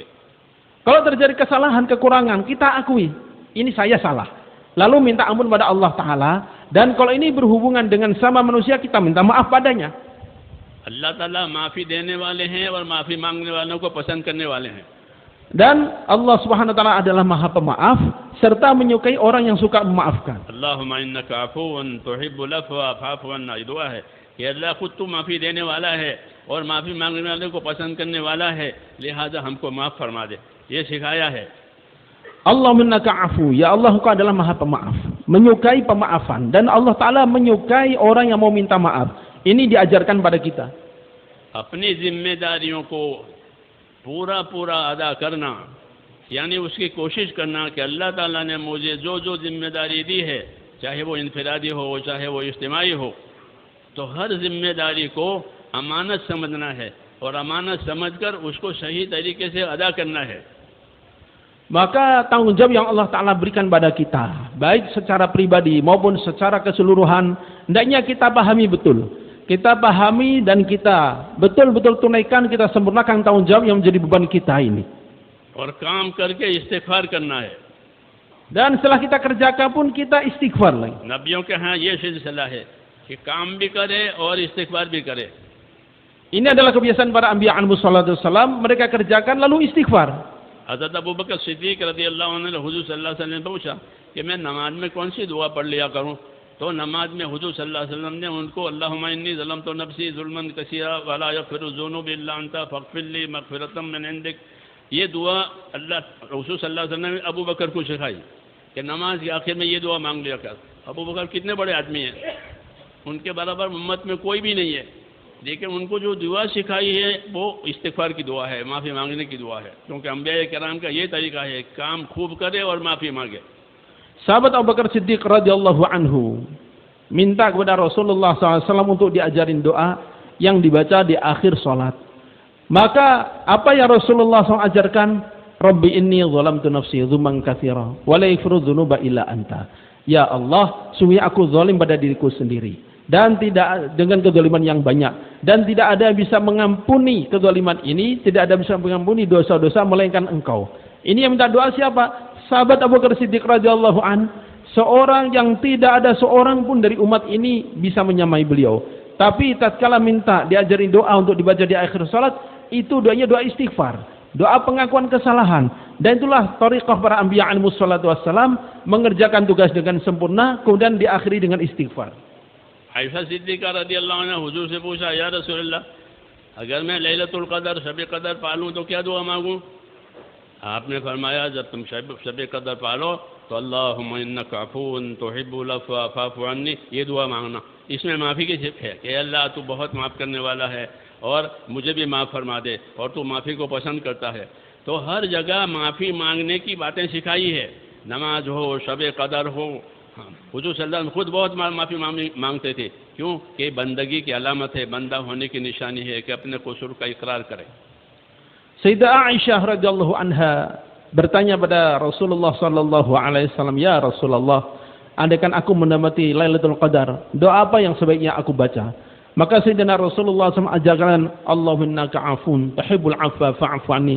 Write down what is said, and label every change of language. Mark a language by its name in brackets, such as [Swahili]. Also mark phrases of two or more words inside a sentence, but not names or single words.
[Indonesian] Kalau terjadi kesalahan, kekurangan, kita akui, ini saya salah. Lalu minta ampun pada Allah Ta'ala. Dan kalau ini berhubungan dengan sama manusia, kita minta maaf padanya. [Hindi] अल्लाह ताला माफ़ी देने वाले हैं और माफ़ी मांगने वालों को पसंद करने वाले हैं। [Indonesian] Dan Allah [Arabic] سبحانه وتعالى [Indonesian] adalah Maha Pemaaf serta menyukai orang yang suka memaafkan. [Arabic] اللهم إنك عفو تحب العفو فاعف عنا. [Hindi] ये दुआ है कि अल्लाह खुद तो माफी देने वाला है और माफी मांगने वाले को पसंद करने वाला है, लिहाजा हमको माफ फरमा दे, ये सिखाया है. [Arabic] اللهم إنك عفو, [Indonesian] ya Allah Engkau adalah Maha Pemaaf, menyukai pemaafan, dan Allah Taala menyukai orang yang mau minta maaf. Ini diajarkan pada kita. [Hindi] अपनी जिम्मेदारियों को पूरा पूरा अदा करना, यानी उसकी कोशिश करना कि अल्लाह ताला ने मुझे जो जो जिम्मेदारी दी है, चाहे वो इनफरादी हो चाहे वो इज्तिमाई हो, तो हर जिम्मेदारी को अमानत समझना है और अमानत समझकर उसको सही तरीके से अदा करना है. [Indonesian] Maka tanggung jawab yang Allah Ta'ala berikan pada kita, baik secara pribadi maupun secara keseluruhan, hendaknya kita pahami betul. Kita pahami dan kita betul-betul tunaikan, kita sempurnakan tanggung jawab yang menjadi beban kita ini. [Hindi] और काम करके इस्तिग़फ़ार करना है. [Indonesian] Dan setelah kita kerjakan pun kita istighfar lagi. [Hindi] नबियों के यहाँ ये सिलसिला है कि काम भी करे और इस्तिग़फ़ार भी करे. [Indonesian] Ini adalah kebiasaan para anbiya [Arabic] عليه والصلاة والسلام, [Indonesian] mereka kerjakan lalu istighfar. [Hindi] हज़रत अबू बकर सिद्दीक़ [Arabic] رضي الله عنه [Hindi] ने हुज़ूर [Arabic] صلى الله عليه وسلم [Hindi] ने पूछा कि मैं नमाज में कौन सी दुआ पढ़ लिया करूं, तो नमाज में हुज़ूर [Arabic] صلى الله عليه وسلم [Hindi] ने उनको [Arabic] اللهم إني ظلمت نفسي ظلما كثيرا ولا يغفر الذنوب إلا أنت فاغفر لي مغفرة من عندك, [Hindi] ये दुआ अल्लाह रसूल [Arabic] صلى الله عليه وسلم [Hindi] ने अबू बकर को सिखाई कि नमाज के आखिर में ये दुआ मांग लिया कर. अबू बकर कितने बड़े आदमी हैं, उनके बराबर उम्मत में कोई भी नहीं है, लेकिन उनको जो दुआ सिखाई है वो इस्तिग़फ़ार की दुआ है, माफ़ी मांगने की दुआ है, क्योंकि अंबिया किराम का ये तरीका है, काम खूब करे और माफ़ी मांगे. [Indonesian] Sahabat Abu Bakar Siddiq [Arabic] رضي الله عنه [Indonesian] minta kepada Rasulullah SAW untuk diajarin doa yang dibaca di akhir sholat. Maka apa yang Rasulullah SAW ajarkan? [Arabic] رب إني ظلمت نفسي ظلما كثيرا ولا يغفر الذنوب إلا أنت. [Indonesian] Ya Allah, sungguh aku zalim pada diriku sendiri, dan tidak dengan kezaliman yang banyak, dan tidak ada yang bisa mengampuni kezaliman ini, tidak ada yang bisa mengampuni dosa-dosa melainkan Engkau. Ini yang minta doa siapa? Sahabat Abu Bakar Siddiq [Arabic] رضي الله عن, [Indonesian] seorang yang tidak ada seorang pun dari umat ini bisa menyamai beliau. Tapi tatkala minta diajarin doa untuk dibaca di akhir salat, itu doanya doa istighfar, doa pengakuan kesalahan. Dan itulah thariqah para anbiya [Arabic] عليه والصلاة والسلام, [Indonesian] mengerjakan tugas dengan sempurna kemudian diakhiri dengan istighfar. [Hindi] आयशा सिद्दीक़ा [Arabic] رضي الله عنها [Hindi] हुज़ूर से पूछा, [Arabic] يا رسول الله, [Hindi] अगर मैं [Arabic] ليلة القدر [Hindi] शब क़द्र पालूं तो क्या दुआ मांगूं? आपने फरमाया जब तुम शब क़द्र पालो तो [Arabic] اللهم إنك عفو تحب العفو فاعف عني, [Hindi] ये दुआ मांगना. इसमें माफ़ी की सिफ़त है कि अल्लाह तू बहुत माफ़ करने वाला है और मुझे भी माफ़ फरमा दे, और तू माफ़ी को पसंद करता है. तो हर जगह माफ़ी मांगने की बातें सिखाई है, नमाज हो, शब क़द्र हो. हुज़ूर [Arabic] صلى الله عليه وسلم [Hindi] खुद बहुत माफ़ी मांगते थे. क्यों? कि बंदगी की अलामत है, बंदा होने की निशानी है कि अपने क़ुसूर का इकरार करे. [Indonesian] Sayyidah Aisyah [Arabic] رضي الله عنها [Indonesian] bertanya pada Rasulullah [Arabic] صلى الله عليه وسلم, يا رسول الله, [Indonesian] andaikan aku mendapati [Arabic] ليلة القدر, [Indonesian] doa apa yang sebaiknya aku baca? Maka Sayyidina Rasulullah SAW ajarkan, [Arabic] اللهم إنك عفو تحب العفو فاعف عني.